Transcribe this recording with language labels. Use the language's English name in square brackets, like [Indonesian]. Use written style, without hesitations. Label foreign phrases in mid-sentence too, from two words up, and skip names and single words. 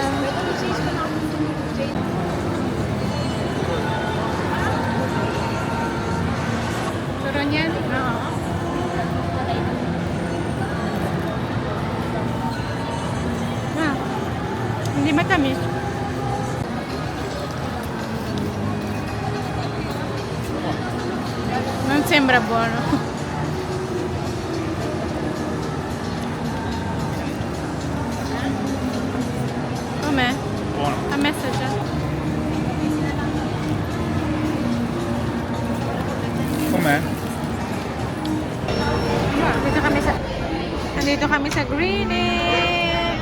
[Filipino] Turon yan? Oo. Ah, hindi matamis. [Italian] Non sembra buono. Com'è? Buono. A me assaggia. Com'è? [Filipino] Nandito kami sa Greenwich.